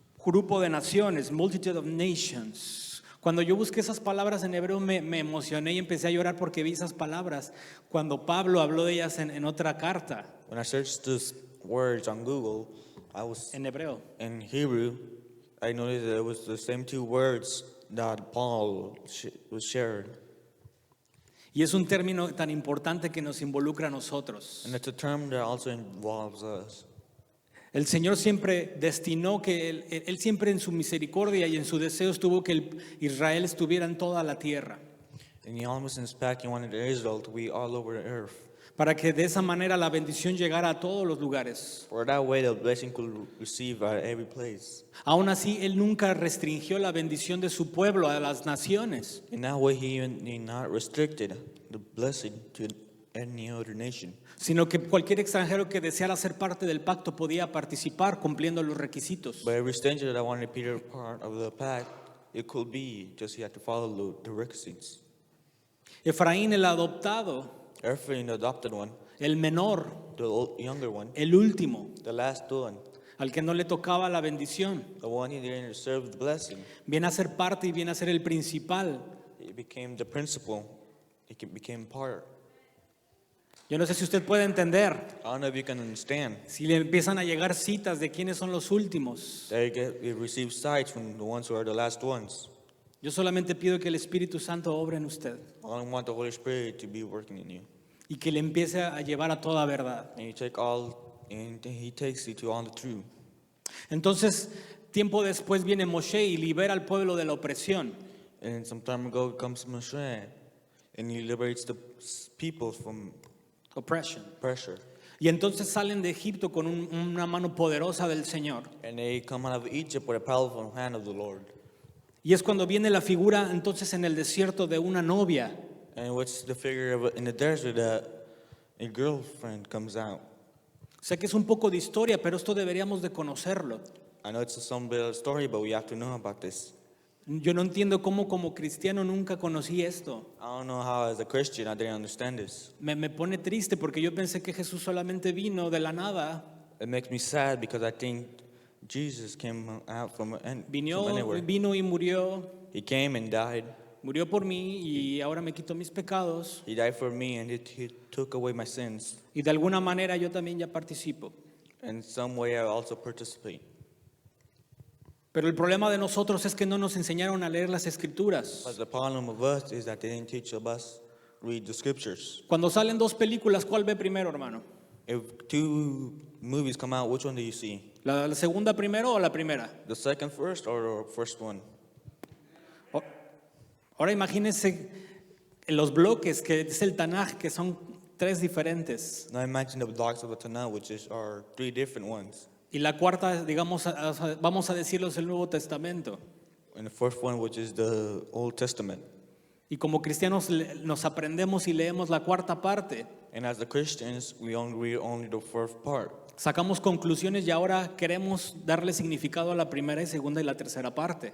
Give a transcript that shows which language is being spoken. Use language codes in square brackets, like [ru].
[es] Grupo de naciones, [en] multitude of nations. [es] Cuando yo busqué esas palabras en hebreo me emocioné y empecé a llorar porque vi esas palabras cuando Pablo habló de ellas en otra carta. [en] When I searched these words on Google, I was [es] En hebreo. [en] in Hebrew, I noticed that it was the same two words that Paul was shared. [es] Y es un término tan importante que nos involucra a nosotros. [en] And it's a term that also involves us. [es] El Señor siempre destinó que él siempre en su misericordia y en su deseo estuvo que Israel estuviera en toda la tierra. [en] And he almost in He wanted Israel to be all over the earth. [es] Para que de esa manera la bendición llegara a todos los lugares. [en] For that way the blessing could receive at every place. [es] Aún así, Él nunca restringió la bendición de su pueblo a las naciones. [en] In that way he not restricted the blessing to any other nation. [es] Sino que cualquier extranjero que deseara ser parte del pacto podía participar cumpliendo los requisitos. [en] But every stranger that wanted to be a part of the pact, it could be, just he had to follow the requisites. [es] Efraín, el adoptado, [en] Ephraim, the adopted one, [es] el menor, [en] the younger one, [es] el último, [en] the last one, [es] al que no le tocaba la bendición, [en] the one he didn't receive the blessing, [es] viene a ser parte y viene a ser el principal. [en] he became the principal, he became part. [es] Yo no sé si usted puede entender, [en] I don't know if you can understand. [es] si le empiezan a llegar citas de quiénes son los últimos. [en] They receive sights from the ones who are the last ones. [es] Yo solamente pido que el Espíritu Santo obre en usted [en] I only want the Holy Spirit to be working in you. [es] y que le empiece a llevar a toda verdad. [en] And you take all and he takes you to all the truth. [es] Entonces, tiempo después viene Moshe y libera al pueblo de la opresión. [en] And some time ago comes Moshe, and he liberates the people from Oppression. pressure. [es] Y entonces salen de Egipto con una mano poderosa del Señor. [en] And they come out of Egypt with a powerful hand of the Lord. [es] Y es cuando viene la figura entonces en el desierto de una novia. [en] And what's the figure of in the desert that a girlfriend comes out? [es] Sé que es un poco de historia, pero esto deberíamos de conocerlo. [en] I know it's some bit of story, but we have to know about this. [es] Yo no entiendo cómo como cristiano nunca conocí esto. [en] I don't know how, as a Christian, I didn't understand this. [es] Me pone triste porque yo pensé que Jesús solamente vino de la nada. [en] It makes me sad because I think Jesus came out from anywhere. [es] Vino y murió. [en] He came and died. [es] Murió por mí y ahora me quitó mis pecados. [en] He died for me, and he took away my sins. [es] Y de alguna manera yo también ya participo. [en] In some way, I also participate. [es] Pero el problema de nosotros es que no nos enseñaron a leer las escrituras. [en] But the problem of us is that they didn't teach us read the scriptures. [es] Cuando salen dos películas, ¿cuál ve primero, hermano? [en] If two movies come out, which one do you see? [es] ¿La segunda primero o la primera? [en] The second first or the first one? [es] Ahora imagínense los bloques que es el Tanaj, que son tres diferentes. [en] Now imagine the blocks of the Tanakh, are three different ones. [es] Y la cuarta, digamos, vamos a decirlo, es el Nuevo Testamento. [en] And the first one, which is the Old Testament. [es] Y como cristianos nos aprendemos y leemos la cuarta parte. [en] And as the Christians, we only read only the first part. [es] Sacamos conclusiones y ahora queremos darle significado a la primera y segunda y la tercera parte.